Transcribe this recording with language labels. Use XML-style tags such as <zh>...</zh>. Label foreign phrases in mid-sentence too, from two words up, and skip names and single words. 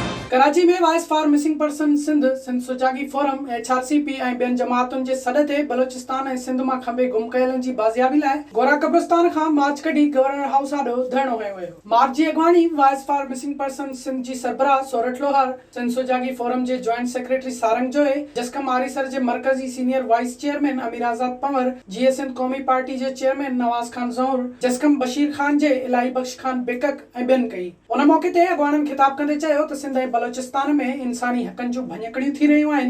<sd>कराची में वॉइस फॉर मिसिंग पर्सन सिंध सुजागी फोरम HRCP ऐं ॿियनि जमातुनि जे सॾ ते बलोचिस्तान ऐं सिंध मां खंबे गुम कयलनि जी बाज़ियाबी लाइ गोरा कब्रिस्तान खां मार्च कढी गवर्नर हाउस आॾो धरणो कयो वियो। मार्च जी अॻवानी वॉइस फॉर मिसिंग पर्सन सिंध जी सरबराह सोरठ लोहार, सिंध सुजागी फोरम जे</sd> <en>joint secretary</en> <sd>सारंग जोए, जस्कम आरीसर जे मरकज़ी</sd> <en>senior vice chairman</en> <sd>अमीर आज़ाद पंवर, GA सिंध क़ौमी पार्टी जे चेयरमैन नवाज़ खान ज़हूर, जस्कम बशीर खान जे इलाही बख्श खान बेकक ऐं ॿियनि कई। उन मौके ते अॻवाननि ख़िताब कंदे चयो त सिंध ऐं बलोचिस्तान में इंसानी हक़नि जूं भञकड़ियूं थी रहियूं आहिनि।</sd>